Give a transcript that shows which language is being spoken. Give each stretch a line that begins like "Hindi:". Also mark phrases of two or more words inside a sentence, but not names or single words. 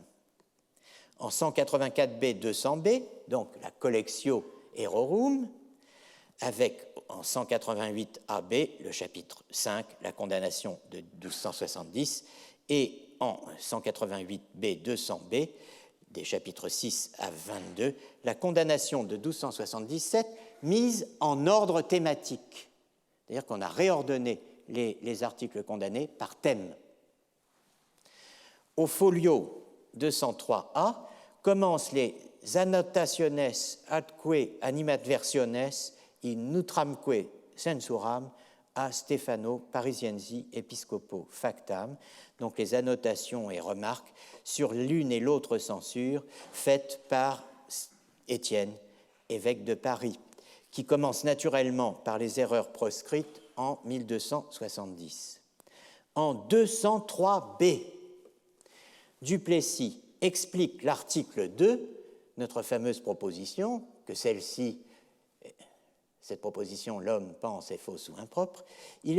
French: En 184B, 200B, donc la Collectio Errorum, avec en 188 AB le chapitre 5, la condamnation de 1270, et en 188 B, 200B, des chapitres 6 à 22, la condamnation de 1277 mise en ordre thématique. C'est-à-dire qu'on a réordonné les articles condamnés par thème. Au folio 203A commencent les
Latin: annotationes atque animadversiones in nutramque censuram a Stefano Parisiensi Episcopo Factam,
French: donc les annotations et remarques sur l'une et l'autre censure faites par Étienne, évêque de Paris, qui commence naturellement par les erreurs proscrites en 1270. En 203B, Duplessis explique l'article 2, notre fameuse proposition, que celle-ci, cette proposition, l'homme pense est fausse ou impropre, il